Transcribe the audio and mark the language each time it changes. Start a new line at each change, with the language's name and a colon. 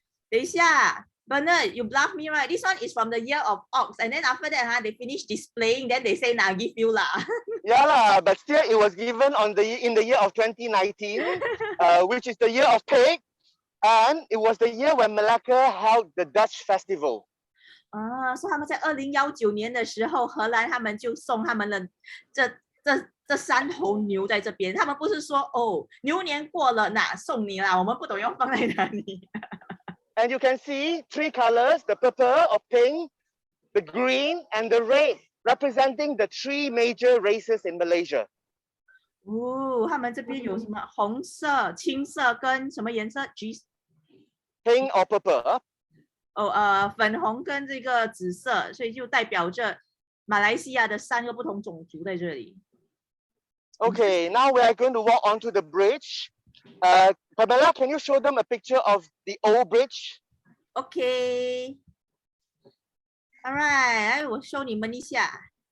Chinese: 等一下
English: Bernard, you bluff me, right? This one is from the year of ox, and then after that, they finish displaying, then they say, "Nah, give you lah." Yeah lah, but still it was given in the year of 2019, which is the year of pig, and it was the year when Malacca held the Dutch festival.
Chinese: 所以他们在2019年的时候，荷兰他们就送他们的这3头牛在这边，他们不是说哦牛年过了，那送你啦，我们不懂要放在哪里。
English: And you can see 3 colors, the purple or pink, the green and the red, representing the 3 major races in Malaysia.
Chinese: 他们这边有什么红色、青色跟什么颜色？
English: Pink or purple.
Chinese: 粉红跟这个紫色，所以就代表着马来西亚的3个不同种族在这里。
English: Okay, now we are going to walk onto the bridge. Pamela, can you show them a picture of the old bridge? Okay. Alright,
Chinese: 我 show 你们一下。